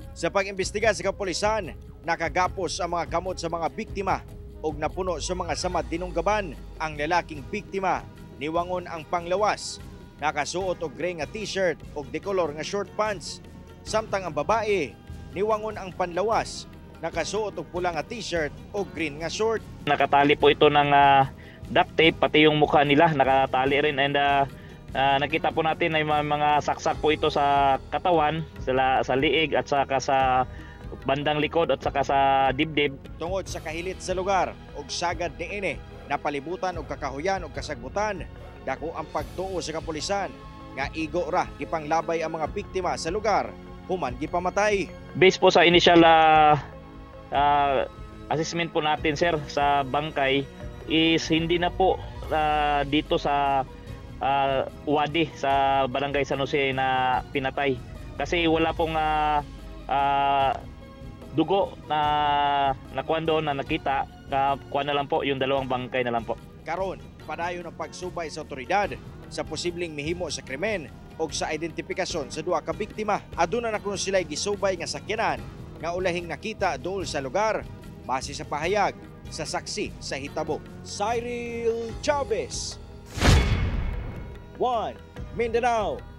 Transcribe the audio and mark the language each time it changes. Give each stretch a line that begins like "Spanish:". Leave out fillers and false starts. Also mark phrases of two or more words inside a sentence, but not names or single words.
Cebuano: Sa pag-imbestiga sa kapulisan, nakagapos ang mga kamot sa mga biktima ug napuno sa mga samad dinunggaban. Ang lalaking biktima niwangon ang panglawas, nakasuot og gray nga t-shirt ug dekolor nga
English: short pants,
Cebuano: samtang ang babae niwangon ang panlawas, nakasuot og pula nga t-shirt ug green nga short.
Filipino: Nakatali po ito ng
English: duct tape,
Filipino: pati yung mukha nila nakatali rin, and nakita po natin ay mga saksak po ito sa katawan, sa liig at saka sa bandang likod at saka sa dibdib.
Cebuano: Tungod sa kahilit sa lugar ug sagad niini napalibutan og kakahuyan ug kasagbutan, dako ang pagtuo sa kapulisan nga igo ra gipanglabay ang mga biktima sa lugar human gipamatay.
Filipino: Based po sa
English: initial assessment
Filipino: po natin, sir, sa bangkay is hindi na po dito sa Wadi sa Barangay San Jose na pinatay, kasi wala pong dugo na nakuha doon na nakita. Kuha na lang po yung dalawang bangkay na lang po.
Cebuano: Karon padayon ang pagsubay sa otoridad sa posibleng mihimo sa krimen o sa identifikasyon sa duha ka biktima. Aduna na kuno sila gisubay nga sakyanan nga ulahing nakita dool sa lugar base sa pahayag sa saksi sa hitabo. Cyril Chavez, One Mindanao.